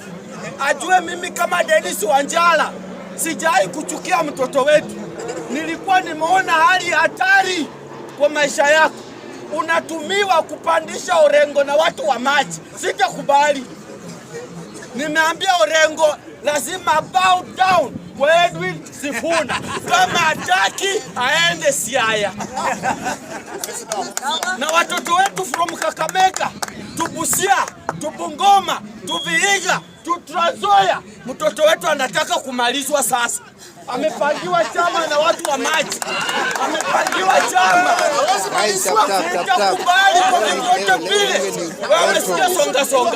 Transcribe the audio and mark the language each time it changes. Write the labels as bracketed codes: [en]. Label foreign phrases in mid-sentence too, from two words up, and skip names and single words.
[sw] Ajue mimi kama Dennis Wanjala sijai kuchukia mtoto wetu. Nilikuwa nimeona hali hatari kwa maisha yako. Unatumiwa kupandisha Orengo na watu wa maji. Sitakubali. Nimeambia Orengo lazima [en] bow down [sw] kwa Edwin Sifuna. Kama hataki aende Siaya. Na watoto wetu [en] from from Kakamega, to Busia, to Bungoma, to Vihiga, to Trans Nzoia. [sw] Mtoto wetu anataka kumalizwa sasa. Amepangiwa chama na watu wa maji. Amepangiwa chama. Kubali kwa vyovyote vile. Wewe sikia songa songa.